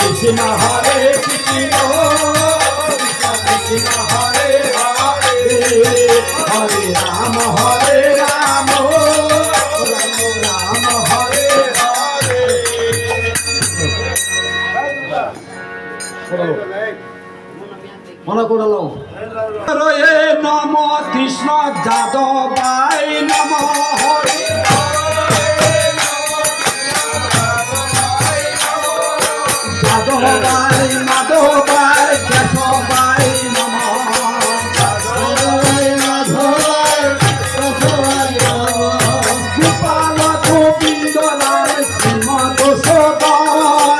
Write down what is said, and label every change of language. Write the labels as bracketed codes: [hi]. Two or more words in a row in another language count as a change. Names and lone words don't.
[sa] कृष्ण हरे कृष्ण कृष्ण हरे हरे हरे राम हरे राम राम हरे हरे [bn] মনে করলাম [sa] हरे नम कृष्ण यादवाय नम हरे यादवाय माधवाय केशवाय नम गोपाल गोविन्द राय श्रीमद सदन